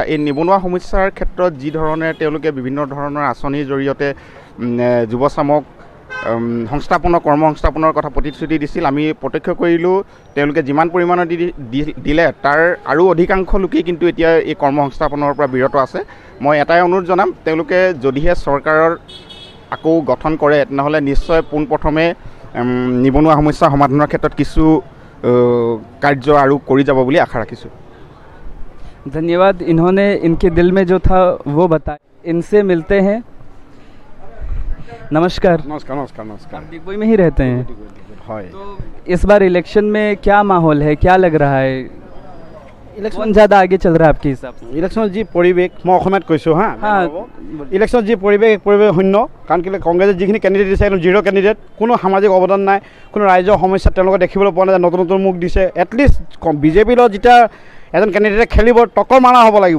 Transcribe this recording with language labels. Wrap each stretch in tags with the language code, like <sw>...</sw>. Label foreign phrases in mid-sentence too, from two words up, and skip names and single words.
<as>এই নিবনুৱা সমস্যাৰ ক্ষেত্ৰত যি ধৰণে তেওঁলোকে বিভিন্ন ধৰণৰ আঁচনিৰ জৰিয়তে যুৱচামক কৰ্ম সংস্থাপনৰ কথা প্ৰতিশ্ৰুতি দিছিল, আমি প্ৰত্যক্ষ কৰিলোঁ তেওঁলোকে যিমান পৰিমাণৰ দিলে তাৰ আৰু অধিকাংশ লোকেই কিন্তু এতিয়া এই কৰ্ম সংস্থাপনৰ পৰা বিৰত আছে। মই এটাই অনুৰোধ জনাম, তেওঁলোকে যদিহে চৰকাৰৰ আকৌ গঠন কৰে তেনেহ'লে নিশ্চয় পোনপ্ৰথমে নিবনুৱা সমস্যা সমাধানৰ ক্ষেত্ৰত কিছু কাৰ্য আৰু কৰি যাব বুলি আশা ৰাখিছোঁ।</as> <hi>धन्यवाद। इन्होंने इनके दिल में जो था वो बताया। इनसे मिलते हैं। नमस्कार। नमस्कार। आप डिगबोई में ही रहते हैं?</hi> <as>হয়।</as> <hi>तो इस बार इलेक्शन में क्या माहौल है, क्या लग रहा है, कौन ज़्यादा आगे चल रहा है आपके हिसाब से?</hi> <as>ইলেকশ্যনত যি পৰিৱেশ, মই অসমীয়াত কৈছোঁ হা,</as> <hi>हाँ,</hi> <as>ইলেকশ্যনত যি পৰিৱেশ শূন্য। কাৰণ কেলৈ কংগ্ৰেছে যিখিনি কেণ্ডিডেট দিছে একদম জিৰ' কেণ্ডিডেট, কোনো সামাজিক অৱদান নাই, কোনো ৰাইজৰ সমস্যা তেওঁলোকে দেখিবলৈ পোৱা নাযায়। নতুন নতুন মুখ দিছে। এটলিষ্ট বিজেপিৰ লগত যেতিয়া এজন কেণ্ডিডেটে খেলিব, টক্কৰ মাৰা হ'ব লাগিব।</as>